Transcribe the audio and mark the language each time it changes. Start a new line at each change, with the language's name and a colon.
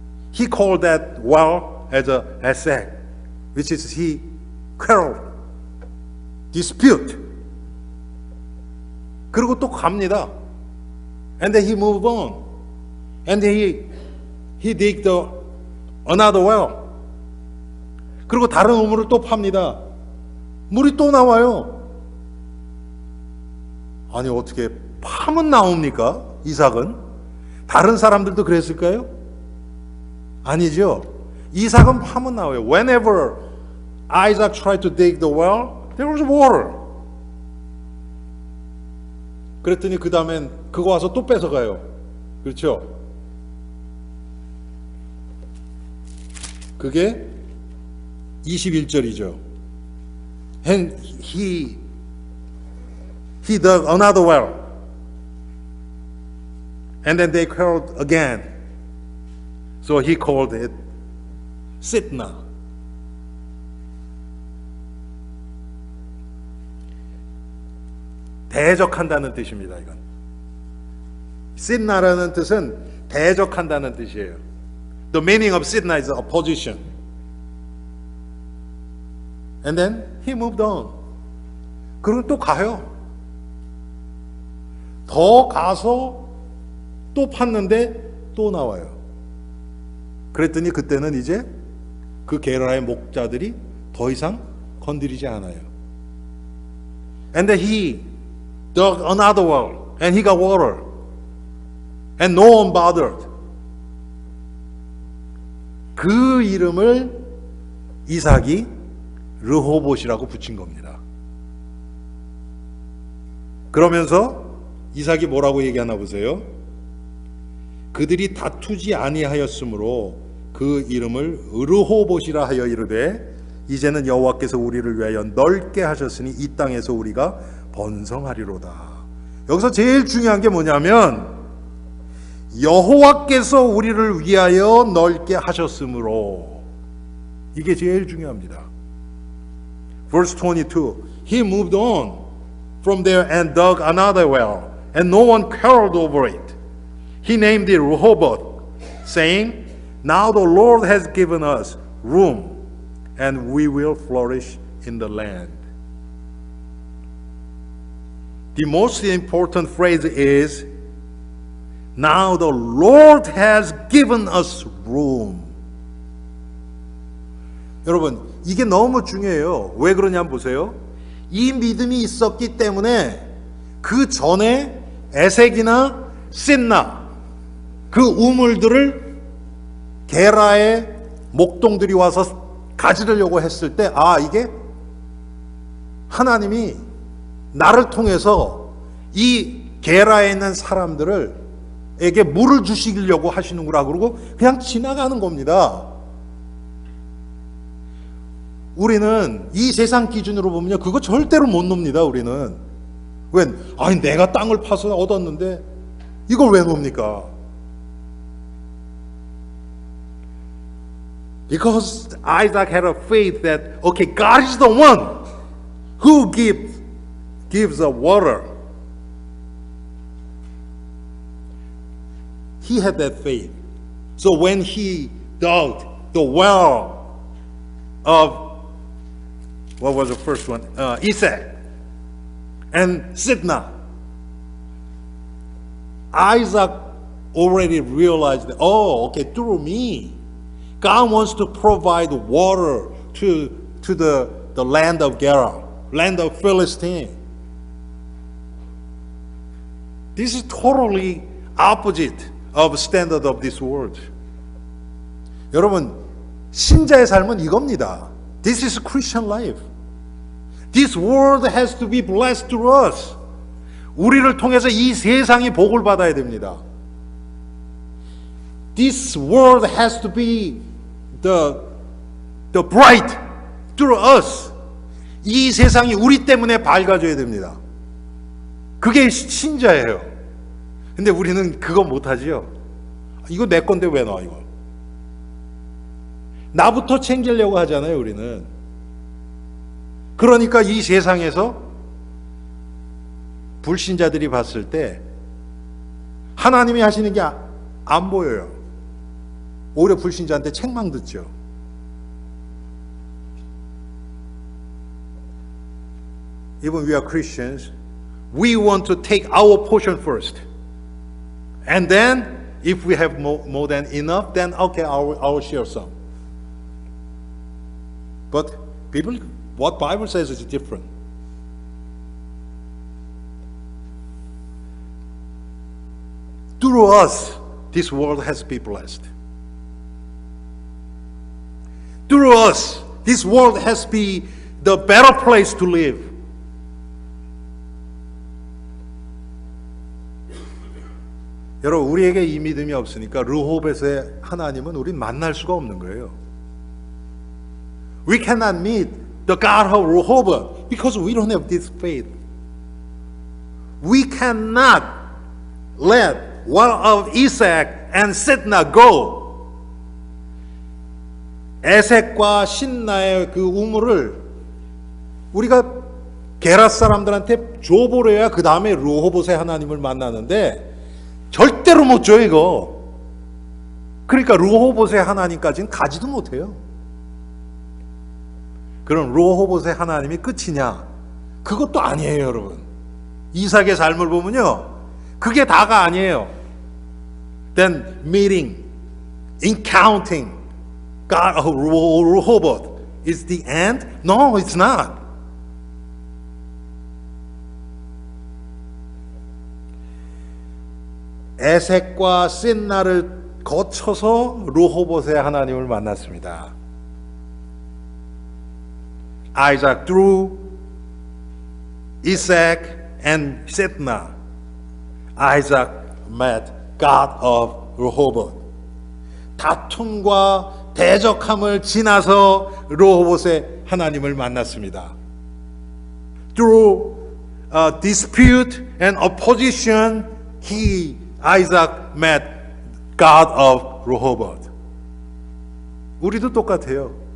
English: He called that well as a Esek, which is he quarreled dispute.
Korean: 그리고 또 갑니다.
English: And then he moved on. And he digged another well.
Korean: 그리고 다른 우물을 또 팝니다. 물이 또 나와요. 아니 어떻게 파면 나옵니까? 이삭은? 다른 사람들도 그랬을까요? 아니죠. 이삭은 파면 나와요.
English: Whenever Isaac tried to dig the well, there was water.
Korean: 그랬더니 그 다음엔 그거 와서 또 뺏어가요. 그렇죠? 그게 21절이죠.
English: And he dug another well. And then they quarreled again. So he called it Sitna.
Korean: 대적한다는 뜻입니다. 이건 Sitna라는 뜻은 대적한다는 뜻이에요.
English: The meaning of Sitna is opposition. And then he moved on.
Korean: 그리고 또 가요. 더 가서 또 팠는데 또 나와요. 그랬더니 그때는 이제 그 게라의 목자들이 더 이상 건드리지 않아요.
English: And then he dug another well and he got water. And no one bothered.
Korean: 그 이름을 이삭이 르호봇이라고 붙인 겁니다. 그러면서 이삭이 뭐라고 얘기하나 보세요. 그들이 다투지 아니하였으므로 그 이름을 르호봇이라 하여 이르되 이제는 여호와께서 우리를 위하여 넓게 하셨으니 이 땅에서 우리가 번성하리로다. 여기서 제일 중요한 게 뭐냐면 여호와께서 우리를 위하여 넓게 하셨으므로, 이게 제일 중요합니다.
English: Verse 22, he moved on from there and dug another well, and no one quarreled over it. He named it Rehoboth, saying, now the Lord has given us room, and we will flourish in the land. The most important phrase is, now the Lord has given us room.
Korean: 여러분, 이게 너무 중요해요. 왜 그러냐면 보세요. 이 믿음이 있었기 때문에 그 전에 에색이나 싯나 그 우물들을 게라의 목동들이 와서 가지려고 했을 때, 아, 이게 하나님이 나를 통해서 이 게라에 있는 사람들을 에게 물을 주시려고 하시는구나 그러고 그냥 지나가는 겁니다. 우리는 이 세상 기준으로 보면요, 그거 절대로 못 놉니다. 우리는 웬, 아니 내가 땅을 파서 얻었는데 이걸 왜 놉니까?
English: Because Isaac had a faith that okay, God is the one who gives the water. He had that faith. So when he dug the well of, what was the first one? Isaac and Sitna, Isaac already realized that, oh, okay, through me, God wants to provide water to the land of Gerar, land of Philistine. This is totally opposite of standard of this world.
Korean: 여러분, 신자의 삶은 이겁니다.
English: This is Christian life. This world has to be blessed through us.
Korean: 우리를 통해서 이 세상이 복을 받아야 됩니다.
English: This world has to be the bright through us.
Korean: 이 세상이 우리 때문에 밝아져야 됩니다. 그게 신자예요. 근데 우리는 그거 못하지요. 이거 내 건데 왜 놔, 이거. 나부터 챙기려고 하잖아요, 우리는. 그러니까 이 세상에서 불신자들이 봤을 때 하나님이 하시는 게 안 보여요. 오히려 불신자한테 책망 듣죠.
English: even we are Christians, we want to take our portion first. And then, if we have more than enough, then okay, I'll share some. But what Bible says is different. Through us, this world has been blessed. Through us, this world has been the better place to live.
Korean: 여러분, 우리에게 이 믿음이 없으니까 르호벳의 하나님은 우린 만날 수가 없는 거예요.
English: We cannot meet the God of Rehoboth because we don't have this faith. We cannot let one of Isaac and Sitna go.
Korean: 에색과 신나의 그 우물을 우리가 게라 사람들한테 줘버려야 그 다음에 르호봇의 하나님을 만나는데 절대로 못 줘 이거. 그러니까 르호봇의 하나님까지는 가지도 못해요. 그럼 르호봇의 하나님이 끝이냐? 그것도 아니에요, 여러분. 이삭의 삶을 보면요, 그게 다가 아니에요.
English: Then meeting, encountering God of Rehoboth is the end? No, it's not.
Korean: 에색과 신나를 거쳐서 르호봇의 하나님을 만났습니다.
English: Isaac through Isaac and Sitna. Isaac met God of Rehoboth.
Korean: 다툼과 대적함을 지나서 르호봇의 하나님을 만났습니다.
English: Through dispute and opposition, Isaac met God of Rehoboth.
Korean: 우리도 똑같아요.